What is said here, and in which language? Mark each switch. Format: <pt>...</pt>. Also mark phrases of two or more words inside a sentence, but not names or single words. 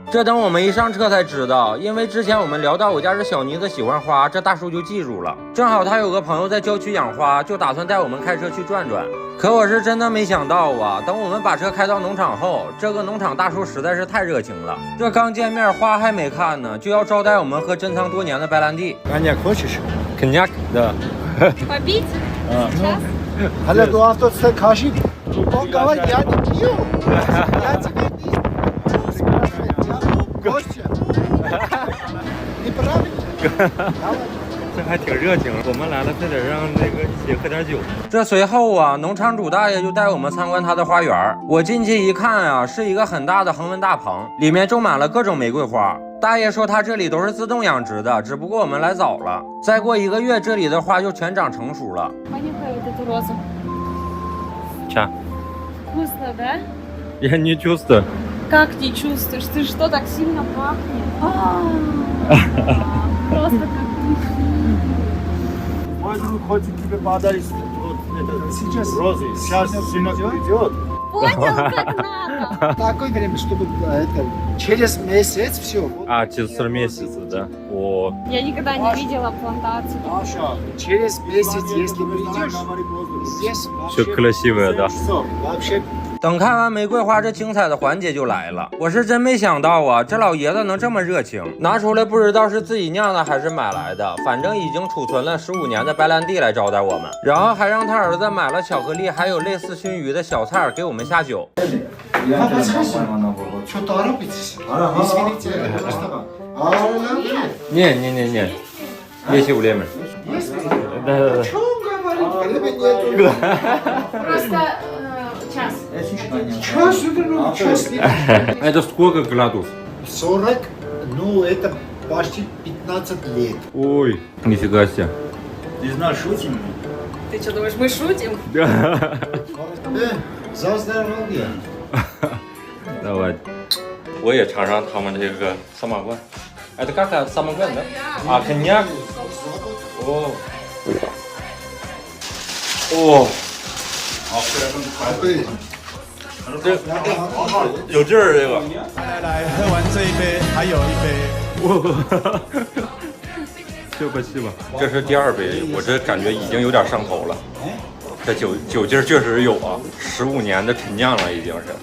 <zh>这等我们一上车才知道，因为之前我们聊到我家这小妮子喜欢花，这大叔就记住了，正好他有个朋友在郊区养花，就打算带我们开车去转转。可我是真的没想到啊，等我们把车开到农场后，这个农场大叔实在是太热情了，这刚见面花还没看呢，就要招待我们喝珍藏多年的白兰地。</zh> <ru>Коньяк хочешь? Коньяк? Да. Попить? Сейчас? Аля, ну а тот скажи, он говорит, я не пью, я тебе не спрашиваю, Костя, неправильно.</ru> <zh>这还挺热情，我们来了，非得让那个一起喝点酒。这随后啊，农场主大爷就带我们参观他的花园。我进去一看啊，是一个很大的恒温大棚，里面种满了各种玫瑰花。大爷说他这里都是自动养殖的，只不过我们来早了，再过1个月，这里的花就全长成熟了。</zh> <ru>Понюхай вот эту розу. Ча. Вкусно, да? Я не чувствую. Как не чувствуешь? Ты что, так сильно пахнет? Просто как Мой друг хочет тебе подарить вот это, сейчас розы, сейчас сынок придет. понял, как надо. Такое время, чтобы это, через месяц все. А, через 4 месяца, да? О, Я никогда не видела плантацию. Маша, через месяц, если придешь, здесь все красивое, да. вообще</ru> <zh>等看完玫瑰花，这精彩的环节就来了。我是真没想到啊，这老爷子能这么热情，拿出来不知道是自己酿的还是买来的，反正已经储存了15年的白兰地来招待我们，然后还让他儿子买了巧克力，还有类似熏鱼的小菜给我们下酒。</zh> <ru>Что торопитесь? Извините, пожалуйста. Не. Есть время. Да. Что он говорит? Времени нету. Просто час. Час, ну, час. Это сколько градусов? 40, ну, это почти 15 лет. Ой, нифига себе. Ты что думаешь, мы шутим? За здоровье. Давай.</ru> <zh>我也尝尝他们这个三马罐。</zh> <ru>Это как самогон, да? А, коньяк? О. О.</ru> <zh>这有劲儿，这个。来，喝完这一杯，还有一杯。是吧？这是第2杯，我这感觉已经有点上头了。这酒劲儿确实有啊，15年的陈酿了已经是。</zh>